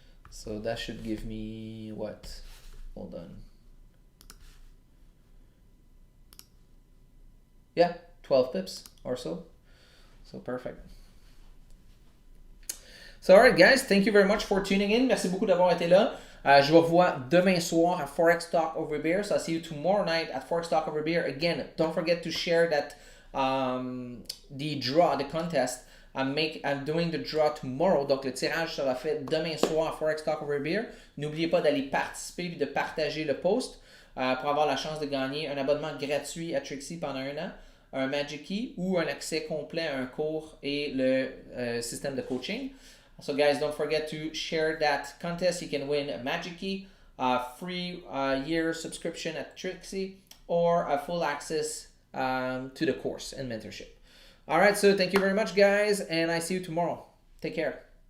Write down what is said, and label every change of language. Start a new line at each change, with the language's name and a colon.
English: So that should give me what? Hold on. Yeah, 12 pips or so. So perfect. So, alright, guys, thank you very much for tuning in.
French: Merci beaucoup d'avoir été là. Je vous revois demain soir at Forex Talk Over Beer.
English: So, I'll see you tomorrow night at Forex Talk Over Beer. Again, don't forget to share that the draw, the contest. I'm doing the draw tomorrow.
French: Donc, le tirage sera fait demain soir à Forex Talk Over Beer. N'oubliez pas d'aller participer et de partager le post pour avoir la chance de gagner un abonnement gratuit à Trixie pendant 1 an, un Magic Key ou un accès complet à un cours et le système de coaching.
English: So guys, don't forget to share that contest. You can win a Magic Key, a free year subscription at Trixie, or a full access to the course and mentorship. All right, so thank you very much, guys, and I see you tomorrow. Take care.